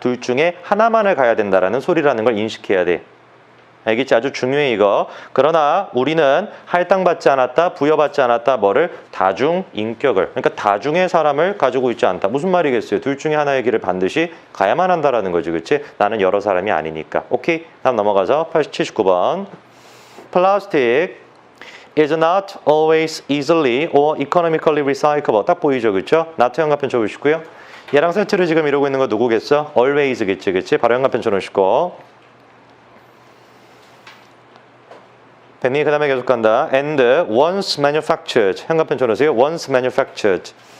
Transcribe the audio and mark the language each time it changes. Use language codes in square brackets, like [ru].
[ko] 둘 중에 하나만을 가야 된다라는 소리라는 걸 인식해야 돼. 알겠지? 아주 중요해 이거. 그러나 우리는 할당받지 않았다, 부여받지 않았다, 뭐를? 다중인격을. 그러니까 다중의 사람을 가지고 있지 않다. 무슨 말이겠어요? 둘 중에 하나의 길을 반드시 가야만 한다라는 거지, 그렇지? 나는 여러 사람이 아니니까. 오케이? 다음 넘어가서 79번. [en] Plastic is not always easily or economically recyclable. [ko] 딱 보이죠, 그렇죠? not 형합펜 쳐보시고요. 얘랑 세트를 지금 이루고 있는 거 누구겠어? always겠지, 그렇지? 바로 형합펜 쳐놓으시고. 벤니 그 다음에 계속 간다. [en] and once manufactured. [ko] 형합펜 쳐놓으세요. [en] once manufactured.